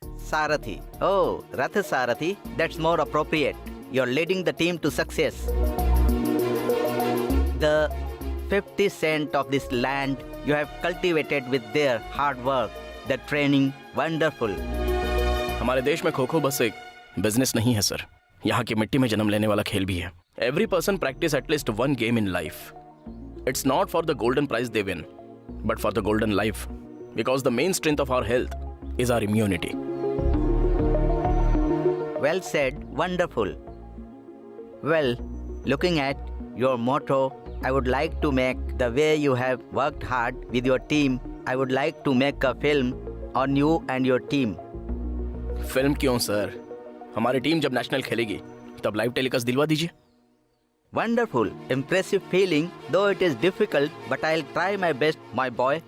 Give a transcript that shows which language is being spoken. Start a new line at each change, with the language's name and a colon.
English: Sarathi. Oh, Rath Sarathi. That's more appropriate. You're leading the team to success. The 50 cent of this land you have cultivated with their hard work, the training, wonderful.
Hindi: हमारे देश में खो-खो बस एक business नहीं है sir, यहाँ की मिट्टी में जन्म लेने वाला खेल भी है।
English: Every person practice at least one game in life. It's not for the golden prize they win, but for the golden life, because the main strength of our health is our immunity. Well said, wonderful. Well, looking at your motto, I would like to make the way you have worked hard with your team. I would like to make a film on you and your team.
Hindi: Film क्यों sir? हमारी team जब national खेलेगी तब live telecast दिलवा दीजिए।
English: Wonderful, impressive feeling, though it is difficult, but I'll try my best, my boy.